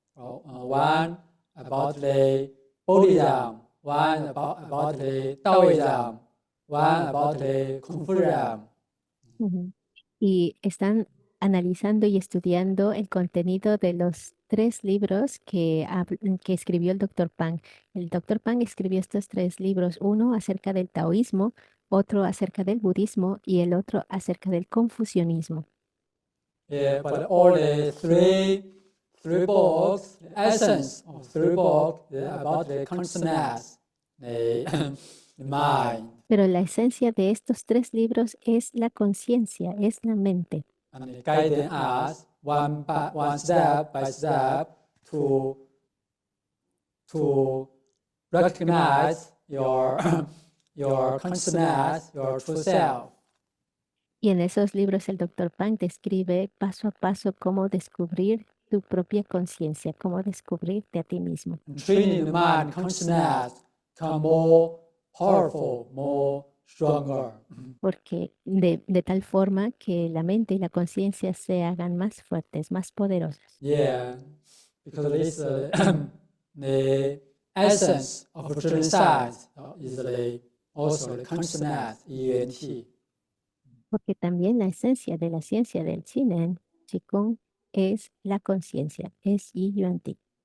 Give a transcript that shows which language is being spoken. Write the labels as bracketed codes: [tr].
[en] One about the Buddhism, one about the Taoism, one about the Confucianism. Ujú. [es] Y están analizando y estudiando el contenido de los tres libros que escribió el doctor Pang. El doctor Pang escribió estos tres libros, uno acerca del taoísmo, otro acerca del budismo y el otro acerca del confucianismo. [en] Yeah, but all the three books, the essence of three books is about the consciousness, the, the mind, [es] Pero la esencia de estos tres libros es la conciencia, es la mente. [en] and guiding us one step by step to recognize your your consciousness, your true self. [es] Y en esos libros el doctor Pang describe paso a paso cómo descubrir tu propia conciencia, cómo descubrirte a ti mismo. [en] And training the mind consciousness become more powerful, more stronger. [es] Porque de tal forma que la mente y la conciencia se hagan más fuertes, más poderosas. [en] Yeah, because this the essence of Zhen science is also the consciousness, ENT. [es] Porque también la esencia de la ciencia del Chinen, Qigong, es la conciencia, es Yi Yuan Ti.